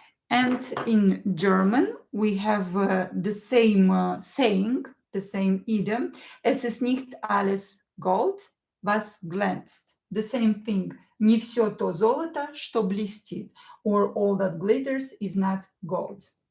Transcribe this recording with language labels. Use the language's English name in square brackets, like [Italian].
[English] And in German, we have the same saying, the same idiom. [German] Es ist nicht alles Gold, was glänzt. [English] The same thing. [Russian] Не все то золото, что блестит. [English] Or all that glitters is not gold.